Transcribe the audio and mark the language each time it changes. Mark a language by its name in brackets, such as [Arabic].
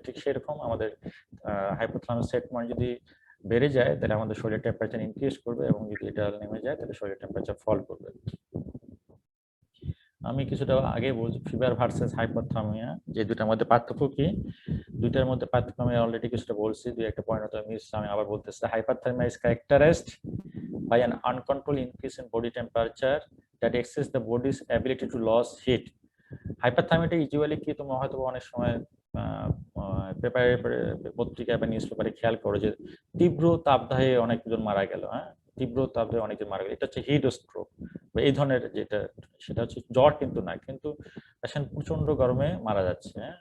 [Bangla] ঠিক সেরকম আমাদের হাইপোথ্যালামাস সেট পয়েন্ট যদি বেড়ে যায় তাহলে আমাদের শরীরের টেম্পারেচার ইনক্রিজ করবে এবং যদি এটা নেমে যায় তাহলে শরীরের টেম্পারেচার ফল করবে। আমি কিছুটা আগে বলছি ফিভার ভার্সেস হাইপোথ্যালমিয়া যে দুটার মধ্যে পার্থক্য কি। দুইটার মধ্যে পার্থক্য আমি অলরেডি কিছুটা বলছি, দুই একটা পয়েন্ট হয়তো মিস আমি আবার বলতেছি। [English] Hypothermia is characterized by an uncontrolled increase in body temperature that exceeds the body's ability to lose heat. [Bangla] হাইপারথার্মিয়াটা usually কি তোমরা হয়তো অনেক সময় পেপারে পত্রিকায় বা নিউজ পেপারে খেয়াল করো যে তীব্র তাপদাহে অনেকজন মারা গেল। হ্যাঁ, তীব্র তাপদাহে অনেকজন মারা গেল, এটা হচ্ছে হিট স্ট্রোক বা এই ধরনের যেটা, সেটা হচ্ছে জ্বর কিন্তু না, কিন্তু পেশেন্ট প্রচন্ড গরমে মারা যাচ্ছে।